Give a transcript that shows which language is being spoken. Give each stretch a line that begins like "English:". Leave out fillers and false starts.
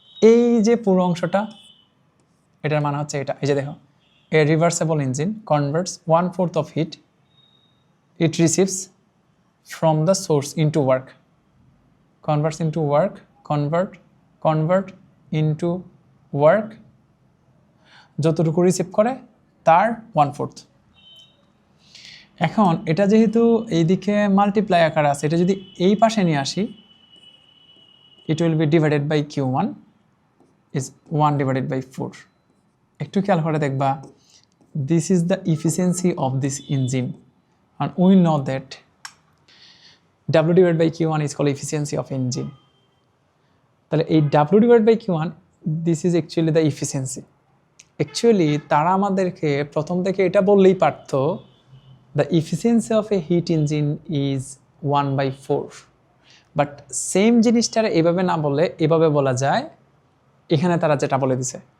Bangla: এই যে পুরো অংশটা, এটার মানে হচ্ছে এটা। এই যে দেখো,
English: A reversible engine converts 1/4 of heat it receives from the source into work. Converts into work, convert into work,
Bangla: যতটুকু রিসিভ করে তার 1/4। এখন এটা যেহেতু এইদিকে মাল্টিপ্লাই আকারে আছে, এটা যদি এই পাশে নিয়ে আসি, it will be divided by Q1 is 1 divided by 4। একটু খেয়াল করে দেখবা,
English: This is the efficiency of this engine, and we know that W divided by Q1 is called efficiency of engine.
Bangla: তাহলে এই
English: W divide by Q one, this is actually the efficiency.
Bangla: Actually তারা আমাদেরকে প্রথম থেকে এটা বললেই পারত,
English: the efficiency of a heat engine is 1/4,
Bangla: but same জিনিসটা এভাবে না বলে এভাবে বলা যায়, এখানে তারা যেটা বলে দিছে।